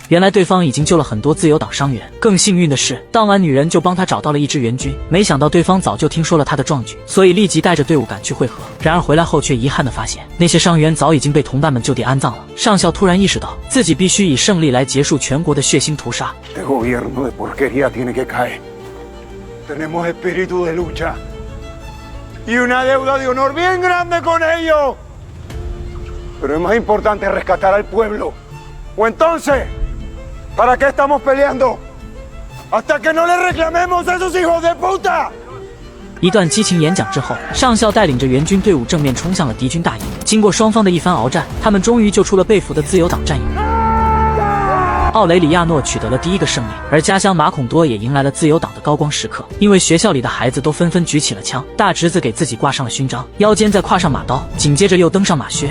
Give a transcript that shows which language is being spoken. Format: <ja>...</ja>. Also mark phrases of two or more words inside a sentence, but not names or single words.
<zh>原来对方已经救了很多自由党伤员。更幸运的是，当晚女人就帮他找到了一支援军。没想到对方早就听说了他的壮举，所以立即带着队伍赶去会合。然而回来后却遗憾地发现，那些伤员早已经被同伴们就地安葬了。上校突然意识到，自己必须以胜利来结束全国的血腥屠杀。</zh> <es>Este gobierno de porquería tiene que caer. Tenemos espíritu de lucha y una deuda de honor bien grande con ellos. Pero es más importante rescatar al pueblo. O entonces, ¿para qué estamos peleando? Hasta que no le reclamemos a esos hijos de puta.</es> <zh>一段激情演讲之后，上校带领着援军队伍正面冲向了敌军大营。经过双方的一番鏖战，他们终于救出了被俘的自由党战友。奥雷里亚诺取得了第一个胜利，而家乡马孔多也迎来了自由党的高光时刻。因为学校里的孩子都纷纷举起了枪，大侄子给自己挂上了勋章，腰间再挎上马刀，紧接着又登上马靴。</zh>